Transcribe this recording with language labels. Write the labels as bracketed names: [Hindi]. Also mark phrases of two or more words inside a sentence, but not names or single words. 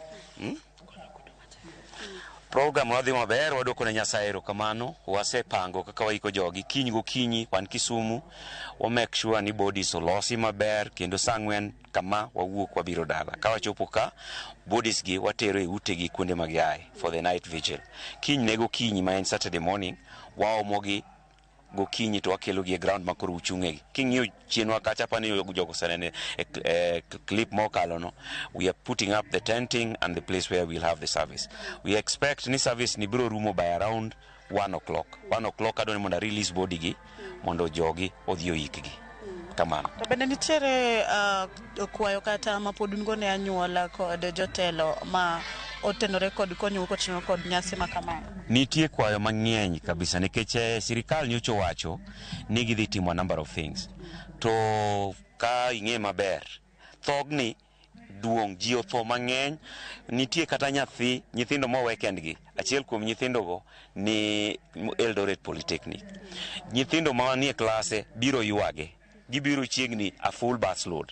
[Luo (Kenya and Tanzania)] Program wadhi maber, waduoko ne Nyasaye erokamano. Wasepango kaka waiko jogi kiny gokinyi wan Kisumu, wa [English] make sure [Luo (Kenya and Tanzania)] ni bodies olosi maber, kendo saa 4 kama wawuok wabiro dala. Ka wachopo ka, bodies gi watero e utegi kuonde ma giaye [English] for the night vigil. [Luo (Kenya and Tanzania)] Kiny ne gokinyi ma en [English] Saturday morning, [Luo (Kenya and Tanzania)] waomogi gokinyi to wakelo gi e ground ma koro uchung'egi. King'iyo chienwa kacha pani jogo sanene clip mokalo no, [English] we are putting up the tenting and the place where we'll have the service. We expect [Luo (Kenya and Tanzania)] ni service ni biro rumo [English] by around 1 o'clock. [Luo (Kenya and Tanzania)] 1 o'clock adoni mondo [English] release body [Luo (Kenya and Tanzania)] gi mondo jogi odhi oikgi. Kamano. To bende nitiere kwayo kata mapodungo ne anyuola kod jotelo ma otenore kod konyo kotenore kod nyasi ma kamano? Nitie kwayo mang'eny kabisa nikech sirikal nyocho wacho ni gidhi timo [English] a number of things. [Luo (Kenya and Tanzania)] To ka ing'e maber, thogni duong' ji otho mang'eny. Nitie kata nyithindo mowe kendgi. Achiel kuom nyithindogo ni Eldoret Polytechnic. Nyithindo ma nie klase biro ywage. Gibiro chiegni [English] a full bus load.